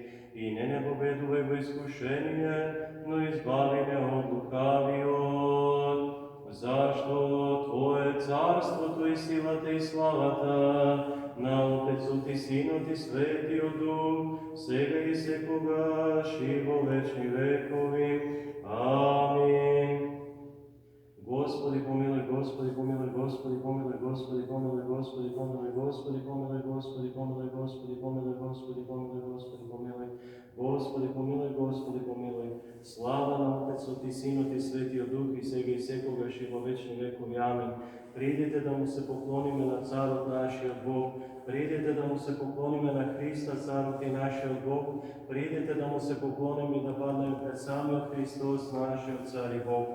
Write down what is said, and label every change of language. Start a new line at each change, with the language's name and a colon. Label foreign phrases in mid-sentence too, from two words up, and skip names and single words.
Macedonian: И не победувай во искушение, но избави ме од лукавиот. Зашто Твое царството и силата и славата на Отецот и Синот и Светиот Дух, сега и секогаш и во вечни векови. Амин. Господи, помилуй, Господи, помилуй, Господи, помилуй, Господи, помилуй, Господи, помилуй, Господи, помилуй, Господи, помилуй, Господи, помилуй, Господи, помилуй, Господи, помилуй, Господи, помилуй, Господи, помилуй. Слава на Отецот и Синот и Светиот Дух и сега и секогаш и во вечни векови. Амин. Придете да му се поклониме на Царот нашиот Бог. Придете да му се поклониме на Христа, Царот и нашиот Бог. Придете да му се поклониме и да паднеме пред самиот Христос, нашиот Цар и Бог.